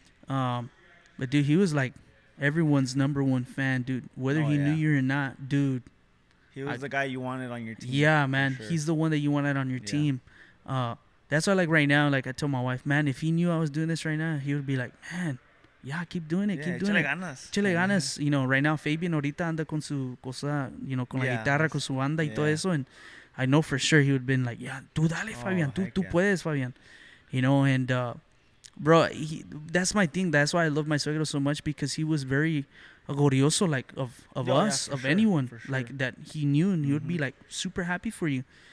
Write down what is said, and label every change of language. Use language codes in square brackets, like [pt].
[en] But dude, he was like everyone's number one fan, dude. Whether he knew you or not, dude. He was the guy you wanted on your team. Yeah, man. Sure. He's the one that you wanted on your team. That's why, like, right now, like, I told my wife, man, if he knew I was doing this right now, he would be like, man, keep doing it, keep doing it. [es] Échale ganas. [en] Right now, [es] Fabian ahorita anda con su cosa, con la guitarra, con su banda y todo eso. [en] And I know for sure he would have been like, yeah, [es] tú dale, Fabian, tú puedes, [en] Fabian. And, bro, that's my thing. That's why I love my suegro so much, because he was very glorioso, like, of us, of anyone, like, that he knew, and he would be, like, super happy for you.